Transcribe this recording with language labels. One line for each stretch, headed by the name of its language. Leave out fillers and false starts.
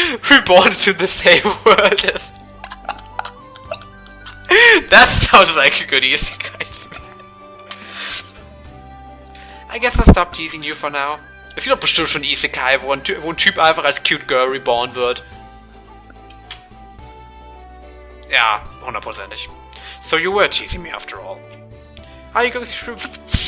English: Reborn to the same world as... That sounds like a good isekai to me. I guess I'll stop teasing you for now.
German: Es gibt doch bestimmt schon Isekai, wo ein Typ einfach als Cute Girl reborn wird. Ja, 100%ig.
English: So you were teasing me after all. Are you going through puberty?